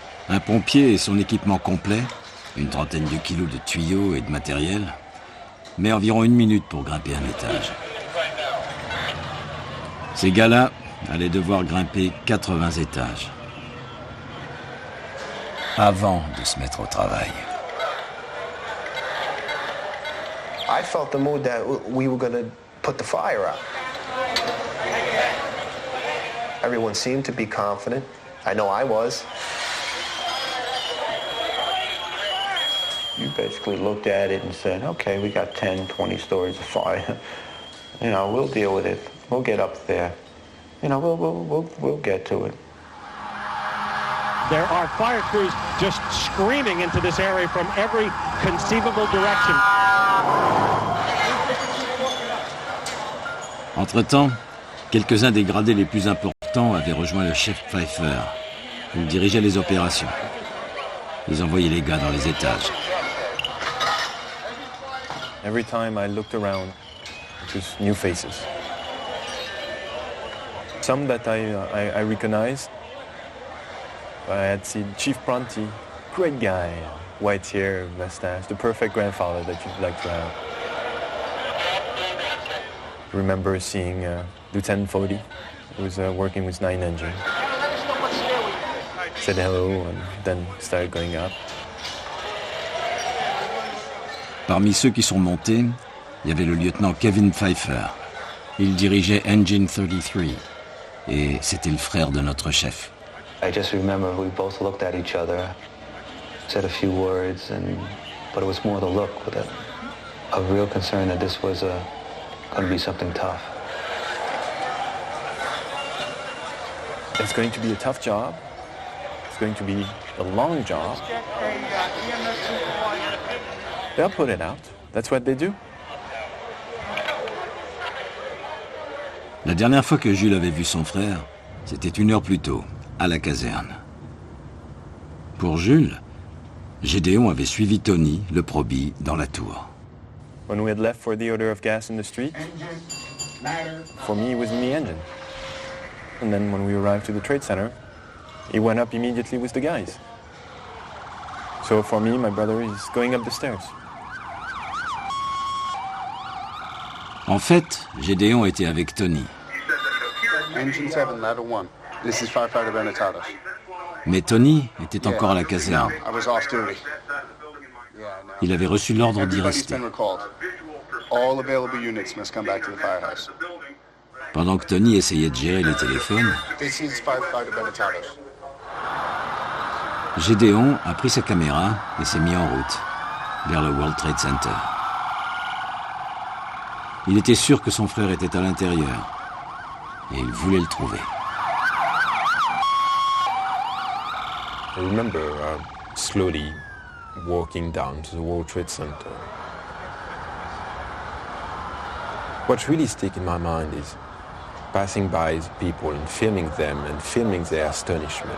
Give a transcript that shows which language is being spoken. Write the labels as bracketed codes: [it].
[fr] Un pompier et son équipement complet, une trentaine de kilos de tuyaux et de matériel, met environ 1 minute pour grimper un étage. Ces gars-là allaient devoir grimper 80 étages avant de se mettre au travail. [en] I felt the mood that we were going to put the fire out. Everyone seemed to be confident. I know I was. You basically looked at it and said, okay, we got 10, 20 stories of fire. We'll deal with it. We'll get up there. We'll get to it. There are fire crews just screaming into this area from every conceivable direction. [fr] Entre-temps, quelques-uns des gradés les plus importants avaient rejoint le chef Pfeiffer. Il dirigeait les opérations. Ils envoyaient les gars dans les étages. [en] Every time I looked around, it was new faces. Some that I recognized, I had seen Chief Pronti, great guy, white hair, mustache, the perfect grandfather that you'd like to have. I remember seeing Lieutenant Fody, who was working with 9 engine. Said hello and then started going up. [fr] Parmi ceux qui sont montés, il y avait le lieutenant Kevin Pfeiffer. Il dirigeait Engine 33 et c'était le frère de notre chef. [en] I just remember we both looked at each other, said a few words, but it was more the look with a real concern that this was going to be something tough. It's going to be a tough job. It's going to be a long job. They'll put it out. That's what they do. [fr] La dernière fois que Jules avait vu son frère, c'était 1 heure plus tôt, à la caserne. Pour Jules, Gédéon avait suivi Tony, le probie, dans la tour. [en] When we had left for the odor of gas in the street, for me, it was in the engine. And then when we arrived to the trade center, he went up immediately with the guys. So for me, my brother is going up the stairs. [fr] En fait, Gédéon était avec Tony. [en] Engine 7, ladder 1. This is firefighter Benetados. [fr] Mais Tony était encore à la caserne. [en] No, I was off duty. [fr] Il avait reçu l'ordre d'y [en] Everybody's [fr] rester. [en] been recalled. All available units must come back to the firehouse. [fr] Pendant que Tony essayait de gérer les téléphones, [en] This is firefighter Benetados. [fr] Gédéon a pris sa caméra et s'est mis en route vers le World Trade Center. Il était sûr que son frère était à l'intérieur et il voulait le trouver. [en] I remember slowly walking down to the World Trade Center. What really sticks in my mind is passing by the people and filming them and filming their astonishment.